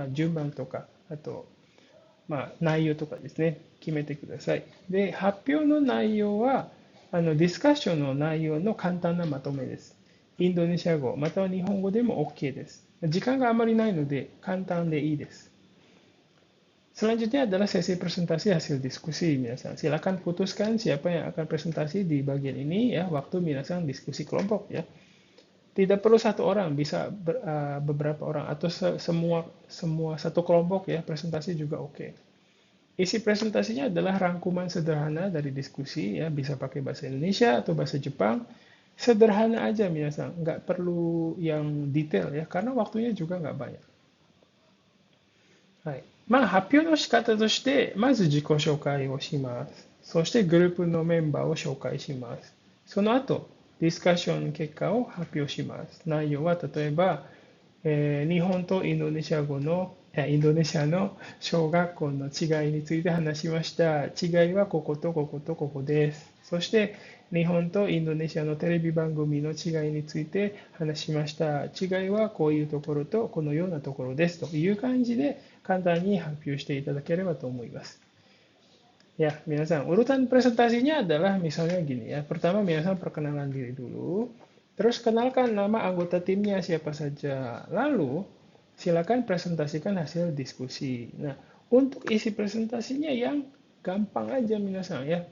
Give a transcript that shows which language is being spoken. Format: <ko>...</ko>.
<ja>順番とか、あと、内容とかですね、決めてください。で、発表の内容は、ディスカッションの内容の簡単なまとめです。インドネシア語、または日本語でも OK です。時間があまりないので、簡単でいいです。</ja> <id>Selanjutnya adalah sesi presentasi hasil diskusi, minasan. Silakan putuskan siapa yang akan presentasi di bagian ini ya, waktu minasan diskusi kelompok ya. Tidak perlu satu orang, bisa beberapa orang atau semua satu kelompok ya, presentasi juga oke. Isi presentasinya adalah rangkuman sederhana dari diskusi, ya, bisa pakai bahasa Indonesia atau bahasa Jepang. Sederhana aja, minasan, nggak perlu yang detail ya, karena waktunya juga nggak banyak.</id> <ja>はい。まあ、発表の仕方として、まず自己紹介をします。そしてグループのメンバーを紹介します。その後、ディスカッション結果を発表します。内容は例えば、日本とインドネシア語の、インドネシアの小学校の違いについて話しました。違いはこことこことここです。そして、日本とインドネシアのテレビ番組の違いについて話しました。違いはこういうところとこのようなところですという感じで簡単に発表していただければと思います。</ja> <id>Ya, minasan, urutan presentasinya adalah misalnya gini ya. Pertama, minasan perkenalan diri dulu. Terus kenalkan nama anggota timnya siapa saja. Lalu, silakan presentasikan hasil diskusi. Nah, untuk isi presentasinya yang gampang aja minasan ya.</id>